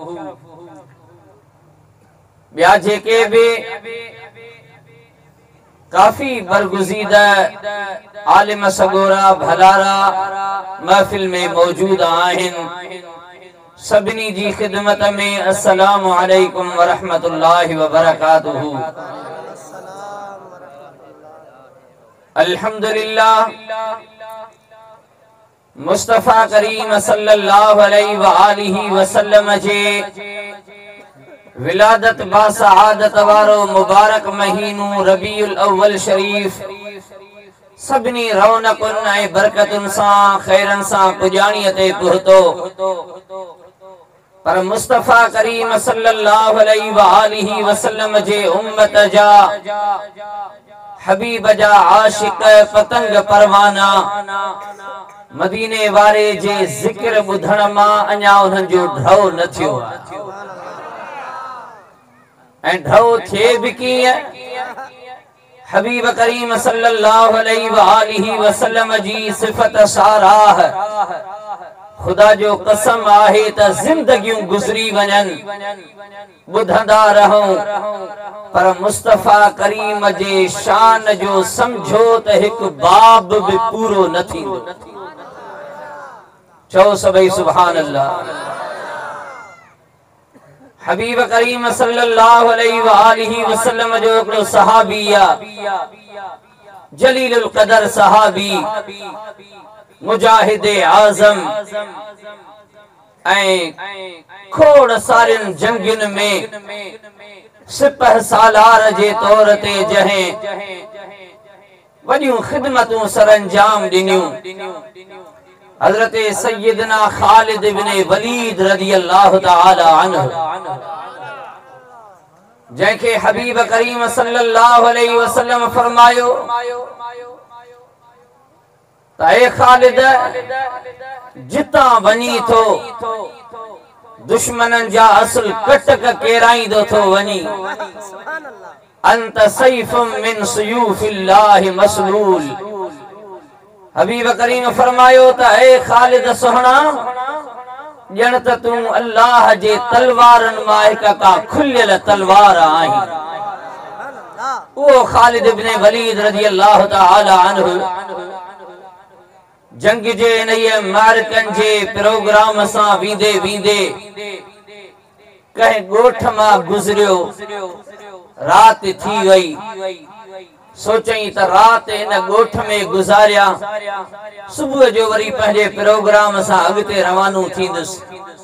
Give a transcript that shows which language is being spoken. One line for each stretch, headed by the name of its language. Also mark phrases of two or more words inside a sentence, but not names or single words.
Sindhi: ॿिया जेके भी काफ़ी बरगुज़ीदा आलिम सगोरा भलारा महफिल में मौजूद आहिन, सभिनी जी ख़िदमत में
Arabic: السلام عليكم ورحمة الله وبركاته.
Sindhi: अल्हम्दुलिल्लाह, मुस्तफ़ा करीम
Arabic: صلى الله عليه وآله وسلم
Sindhi: जे विलादत बासआदत वारो मुबारक महीनो रबीउल अव्वल शरीफ सभिनी रौनकुन ऐं बरकतुन सां खैरन सां पुॼाणीअ ते पहुतो, पर मुस्तफ़ा करीम
Arabic: صلى الله عليه وآله وسلم
Sindhi: जे उम्मत जा हबीब जा आशिक पतंग परवाना मदीने वारे जे ज़िक्र ॿुधण मां अञा उन्हनि जो ढव न थियो आहे। ऐं ढव थिए भी कीअं? हबीब करीम
Arabic: صلى الله عليه وآله وسلم
Sindhi: जी सिफ़त साराह, खुदा जो कसम आहे त जिंदगियूं गुज़री वञनि ॿुधंदा रहूं, पर मुस्तफ़ा करीम जे शान जो समझो त हिकु बाब भी पूरो न थींदो। चओ सभई
Arabic: سبحان الله.
Sindhi: हबीब करीम
Arabic: صلى الله عليه وآله وسلم
Sindhi: जो हिकिड़ो सहाबी आहे, जलीलुल क़दर सहाबी, मुजाहिद आज़म, ऐं खोड़ सारियुनि जंगियुनि में सिपह सालार जे तौर ते जंहिं वॾियूं ख़िदमतूं सरअंजाम ॾिनियूं, हज़रत सैयदना ख़ालिद इब्न वलीद
Arabic: رضي الله تعالى عنه,
Sindhi: जंहिंखे हबीब करीम
Arabic: صلى الله عليه وسلم
Sindhi: फरमायो त ए ख़ालिद, जितां वञी थो दुश्मननि जा असुल कटक केराईंदो थो वञी,
Arabic: أنت سيف من سيوف الله مسلول.
Sindhi: हबीब करीम फरमायो त ए ख़ालिद सोहणा, ॼण त तूं अल्लाह जे तलवारनि मां हिक का खुलियल तलवार आहीं। उहो ख़ालिद इब्न वलीद
Arabic: رضي الله تعالى عنه
Sindhi: जंग जे इन्हीअ मारकनि जे प्रोग्राम सां वींदे वींदे कंहिं ॻोठ मां गुज़रियो, रात थी वई, सोचई त रात इन ॻोठ में गुज़ारिया, सुबुह जो वरी पंहिंजे प्रोग्राम सां अॻिते रवानो थींदुसि।